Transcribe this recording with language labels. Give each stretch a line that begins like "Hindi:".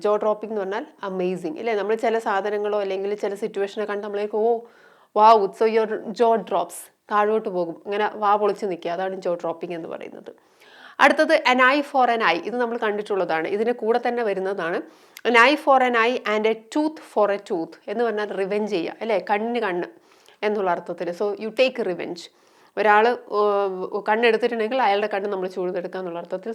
Malayalam: ജോ dropping എന്ന് പറഞ്ഞാൽ amazing, ഇല്ലേ? നമ്മൾ ചില സാധനങ്ങളോ അല്ലെങ്കിൽ ചില സിറ്റുവേഷനെ കണ്ട് നമ്മളേക്ക് വാവ്,
English: so your jaw drops,
Malayalam: താഴോട്ട് പോകും, ഇങ്ങനെ വാ പൊളിച്ച് നിൽക്കുക, അതാണ് ജോ ഡ്രോപ്പിംഗ് എന്ന് പറയുന്നത്. അടുത്തത്
English: an eye for an eye,
Malayalam: ഇത് നമ്മൾ കണ്ടിട്ടുള്ളതാണ്, ഇതിന് കൂടെ തന്നെ വരുന്നതാണ്.
English: an eye for an eye and a tooth for a tooth
Malayalam: എന്ന് പറഞ്ഞാൽ റിവെഞ്ച് ചെയ്യുക, അല്ലേ? കണ്ണിന് കണ്ണ് എന്നുള്ള അർത്ഥത്തിൽ.
English: So you take revenge.
Malayalam: ഒരാൾ കണ്ണെടുത്തിട്ടുണ്ടെങ്കിൽ അയാളുടെ കണ്ണ് നമ്മൾ ചൂഴ്ന്നെടുക്കുക എന്നുള്ള അർത്ഥത്തിൽ.